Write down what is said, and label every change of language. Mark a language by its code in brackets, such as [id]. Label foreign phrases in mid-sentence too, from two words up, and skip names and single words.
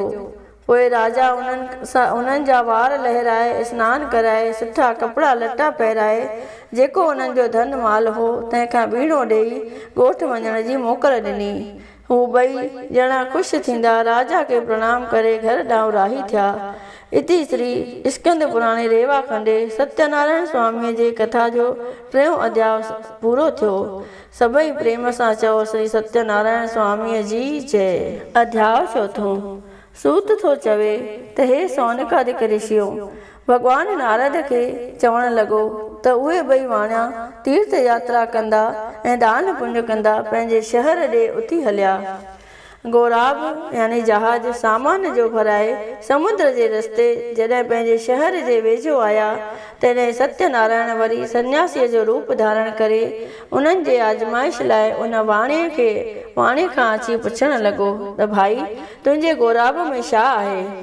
[sd] पोइ राजा उन्हनि जा वार लहिराए सनानु कराए सुठा कपिड़ा लटा पहिराए जेको उन्हनि जो धन माल हो तंहिंखां बीणो ॾेई ॻोठु वञण जी मोकल ॾिनी। हू ॿई ॼणा ख़ुशि थींदा राजा खे प्रणाम करे घर ॾांहुं राही थिया। [sa] इति श्री स्कंद पुराणे रेवा खंडे [sd] सत्यनारायण स्वामीअ जे कथा जो 3 अध्याय पूरो थियो। सभई प्रेम सां चओ श्री सत्यनारायण स्वामीअ जी जय। अध्याय 4। सूत थो चवे त हे सौनकादिक ऋषियो, भॻवान नारद खे चवणु लॻो त उहे ॿई वाणिया तीर्थ यात्रा कंदा ऐं दान पुण्य कंदा पंहिंजे शहर ॾे उथी हलिया। गौराब यानी जहाज सामान जो भराए समुद्र जे रस्ते जॾहिं पंहिंजे शहर जे वेझो आया तॾहिं सत्यनारायण वरी सन्यासीअ जो रूप धारण करे उन्हनि जे आजमाइश लाइ उन वाणे खां अची पुछणु लॻो त भाई तुंहिंजे गौराब में छा आहे।